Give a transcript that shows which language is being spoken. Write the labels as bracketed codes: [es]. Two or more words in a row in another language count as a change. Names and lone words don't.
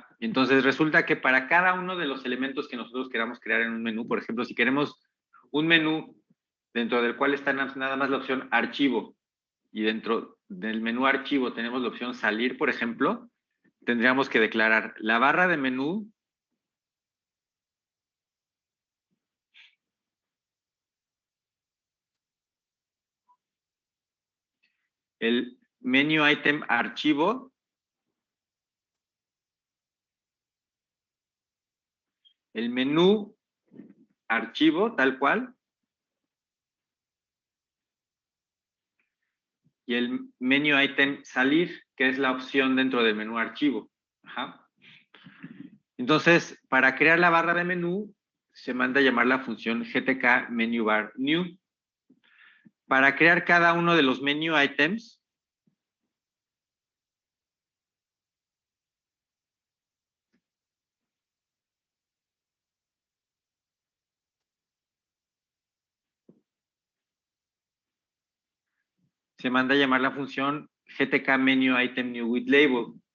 [es] Entonces resulta que para cada uno de los elementos que nosotros queramos crear en un menú, por ejemplo, si queremos un menú dentro del cual está nada más la opción archivo y dentro del menú archivo tenemos la opción salir, por ejemplo, tendríamos que declarar la barra de menú el [en] menu item [es] archivo, el menú archivo tal cual, y el [en] menu item [es] salir, que es la opción dentro del menú archivo. Ajá. Entonces, para crear la barra de menú, se manda a llamar la función GTK menu bar new. Para crear cada uno de los [en] menu items, [es] se manda a llamar la función GTK menu item new with label.